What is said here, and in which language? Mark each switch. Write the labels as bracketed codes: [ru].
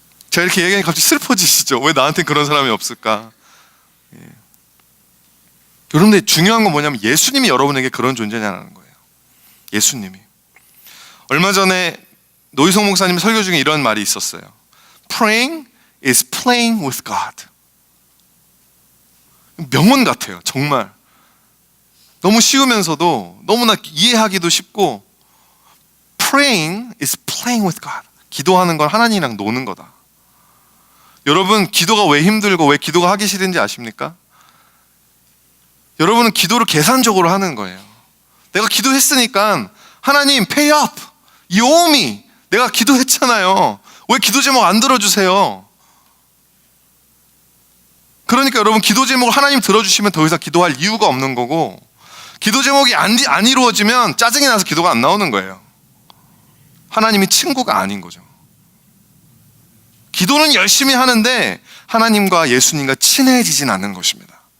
[ko] 제가 이렇게 얘기하니까 갑자기 슬퍼지시죠? 왜 나한테 그런 사람이 없을까? 여러분들, 중요한 건 뭐냐면 예수님이 여러분에게 그런 존재냐는 거예요. 예수님이. 얼마 전에 노희성 목사님 설교 중에 이런 말이 있었어요. [en] Praying is playing with God. [ko] 명언 같아요, 정말. 너무 쉬우면서도 너무나 이해하기도 쉽고, [en] Praying is playing with God. [ko] 기도하는 건 하나님이랑 노는 거다. 여러분, 기도가 왜 힘들고 왜 기도가 하기 싫은지 아십니까? 여러분은 기도를 계산적으로 하는 거예요. 내가 기도했으니까 하나님 [en] pay up, you owe me. [ko] 내가 기도했잖아요. 왜 기도 제목 안 들어주세요? 그러니까 여러분, 기도 제목을 하나님 들어주시면 더 이상 기도할 이유가 없는 거고, 기도 제목이 안 이루어지면 짜증이 나서 기도가 안 나오는 거예요. 하나님이 친구가 아닌 거죠. 기도는 열심히 하는데 하나님과 예수님과 친해지진 않는 것입니다.